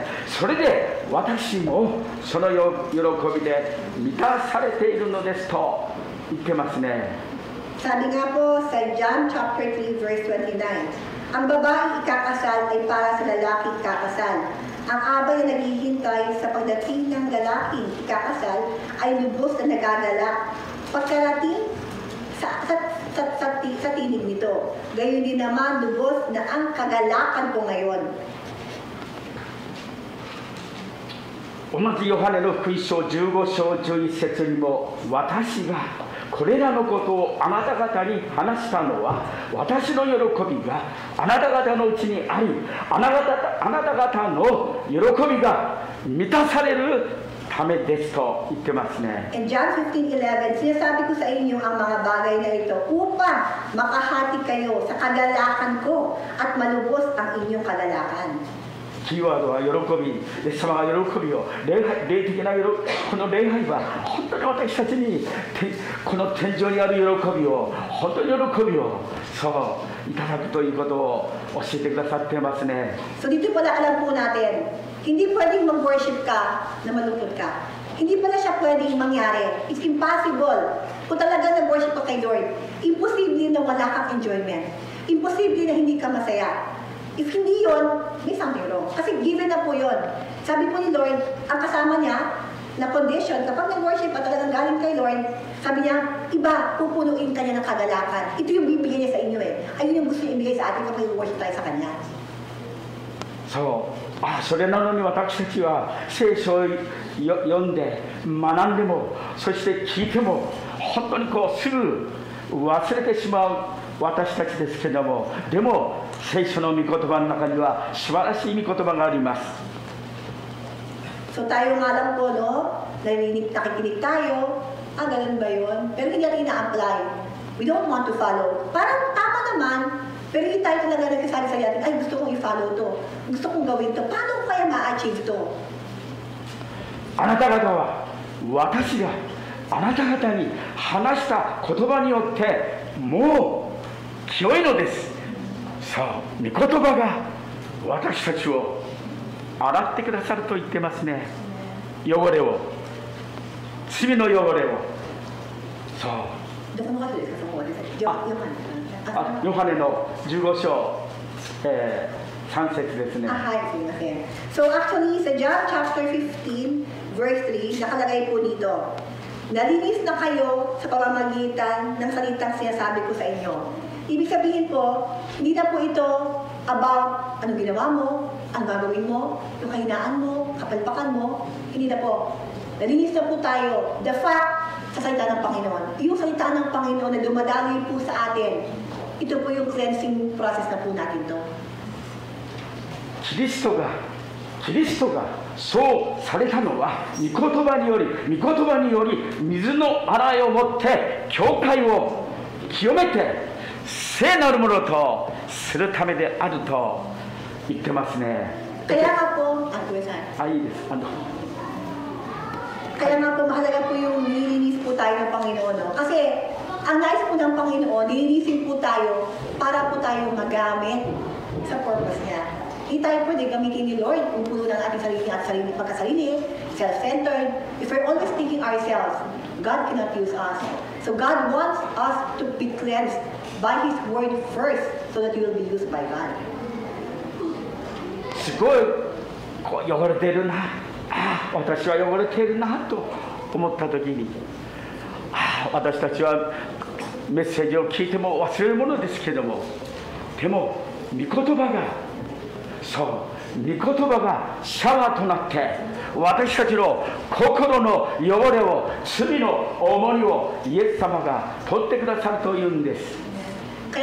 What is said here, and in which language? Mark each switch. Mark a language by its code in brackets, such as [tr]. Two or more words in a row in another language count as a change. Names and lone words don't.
[ja] それで私もその喜びで満たされているのですと言ってますね。 [tl] Sabi nga po sa John chapter 3 verse 29, ang babaeng ikakasal ay para sa lalaking ikakasal. Ang abay na naghihintay sa pagdating ng lalaking ikakasal ay lubos na nagagalak. Pagkarating sa tinig nito, gayon din naman lubos na ang kagalakan ko ngayon. [ja] 同じヨハネの福音書15章11節にも私がこれらのことをあなた方に話したのは私の喜びがあなた方のうちにありあなた方の喜びが満たされるためですと言ってますね。 [tl] In John 15:11, sinasabi ko sa inyo ang mga bagay na ito upang makahati kayo sa kagalakan ko at malubos ang inyong kagalakan. [ja] キーワードは喜び、イエス様が喜びを、霊的なこの礼拝は本当に私たちにこの天井にある喜びを、本当に喜びをそういただくということを教えてくださってますね。 [tl] So dito pala alam po natin, hindi pwedeng mag-worship ka na malungkot ka. Hindi pala siya pwedeng mangyari. [en] It's impossible. [tl] Kung talaga nag-worship ka kay Lord, imposible na wala kang enjoyment. Imposible na hindi ka masaya. If hindi yun, may [en] something wrong. [tl] Kasi given na po yun. Sabi po ni Lord, ang kasama niya na condition, kapag nag-worship at talagang galing kay Lord, sabi niya, iba, pupunuin ka niya ng kagalakan. Ito yung bibigyan niya sa inyo eh. Ayun yung gusto niya ibigay sa atin kapag nag-worship tayo sa Kanya. [ja] それなのに私たちは聖書を読んで学んでもそして聞いても本当にすぐ忘れてしまう私たちですけども、でも聖書の御言葉の中には素晴らしい御言葉があります。 [tl] So tayo nga lang po, no? Nakikinig tayo. Ganun ba yun? Pero hindi natin ina-apply. [en] We don't want to follow. [tl] Parang tama naman, pero hindi tayo talaga nagkasabi sa natin, ay gusto kong i-follow to. Gusto kong gawin to. Paano ko kaya ma-achieve to? [ja] あなた方は私があなた方に話した言葉によってもう清いのです。さあ、御言葉が私たちを洗ってくださると言ってますね。汚れを、罪の汚れを。そう。どこの箇所ですか、そこはですね。ヨハネの15章、3節ですね。はい、すみません。 [en] So actually, [tl] sa John chapter 15, verse 3, nakalagay po dito, nalinis na kayo sa pamamagitan ng salitang sinasabi ko sa inyo. Ibig sabihin po, hindi na po ito about anong ginawa mo, ang gagawin mo, yung kahinaan mo, kapalpakan mo. Hindi na po. Nalinis na po tayo. [en] The fact, [tl] sa salita ng Panginoon. Yung salita ng Panginoon na dumadaloy po sa atin, ito po yung [en] cleansing process [tl] na po natin to. [ja] キリストがそうされたのは御言葉により水の洗いをもって教会を清めて聖なるものとするためであると言ってますね。 [tl] Kaya nga po, [ja] いいです。 [tl] Kaya nga po mahalaga po yung nililinis po tayo ng Panginoon. No? Kasi ang nais po ng Panginoon, nililisin po tayo para po tayo magamit sa purpose niya. Hindi tayo pwede gamitin ni Lord kung puno ng ating sarili pagkasarili, self-centered. [en] If we're always thinking ourselves, God cannot use us. So God wants us to be cleansed by His word first so that we will be used by God. [ja] すごい汚れてるな、私は汚れているなと思った時に、私たちはメッセージを聞いても忘れるものですけども、でも御言葉が御言葉がシャワーとなって私たちの心の汚れを、罪の重荷をイエス様が取ってくださるというんです。